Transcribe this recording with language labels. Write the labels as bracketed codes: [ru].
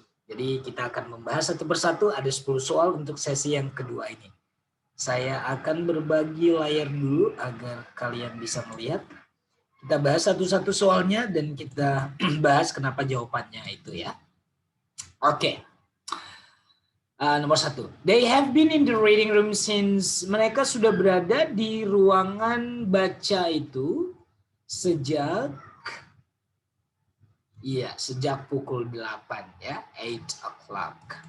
[id] Jadi kita akan membahas satu persatu. Ada 10 soal untuk sesi yang kedua ini. Saya akan berbagi layar dulu agar kalian bisa melihat. Kita bahas satu-satu soalnya dan kita bahas kenapa jawabannya itu ya. Oke. Nomor 1. [en] They have been in the reading room since. [id] Mereka sudah berada di ruangan baca itu sejak sejak pukul 8 ya, [en] 8 o'clock.